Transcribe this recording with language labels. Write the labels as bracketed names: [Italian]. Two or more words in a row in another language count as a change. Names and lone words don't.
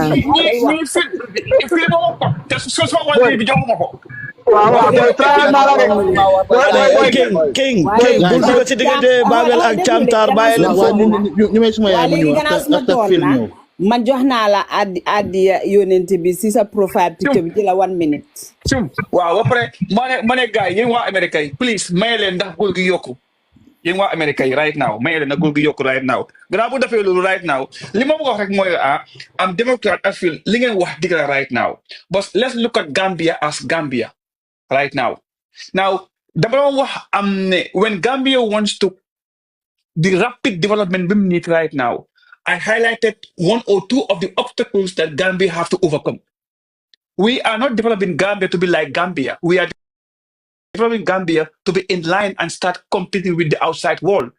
[Wolof] King bul dugg ci diggante Babel ak Chantar bàyyi leen foofu ñu may suma yaay mu ñëw man jox naa la addi yonent bi si sa [English] profile picture [Wolof] bi ci la 1 minute. waaw ba pare ma ne gars yi yéen waa Amérique yi please maye leen ndax góor gi yokku yéen waa Amérique yi [English] right now [Wolof] maye leen ndax góor gi yokku [English] right now [Wolof] gannaaw bu defee loolu [English] right now [Wolof] li ma bëgg a wax rek mooy am Democrat [English] I feel [Wolof] li ngeen wax dëgg la [English] right now but let's look at Gambia as Gambia right now [Wolof] dama doon wax ne [English] when Gambia wants to the rapid development we need right now I highlighted 1 or 2 of the obstacles that Gambia have to overcome. We are not developing Gambia to be like Gambia. We are developing Gambia to be in line and start competing with the outside world.